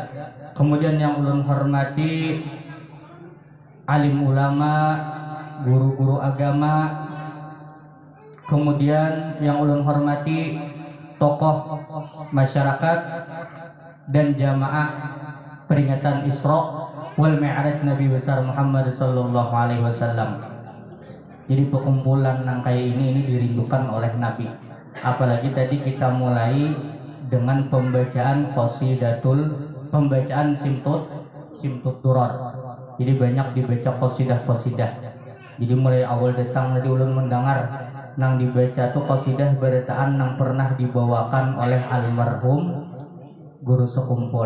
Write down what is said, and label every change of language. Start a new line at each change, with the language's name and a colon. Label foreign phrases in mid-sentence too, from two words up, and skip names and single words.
Indonesian: Kemudian yang ulun hormati alim ulama, guru-guru agama. Kemudian yang ulun hormati tokoh masyarakat dan jamaah peringatan Isra wal Mi'raj Nabi besar Muhammad
Arabic: صلى الله عليه وسلم.
Indonesian: Jadi perkumpulan nang kayak ini dirindukan oleh Nabi. Apalagi tadi kita mulai dengan pembacaan pembacaan simtut duror. Jadi banyak dibaca qasidah. Jadi mulai awal datang tadi ulun mendengar nang dibaca tuh qasidah beritaan nang pernah dibawakan oleh almarhum guru sekumpul.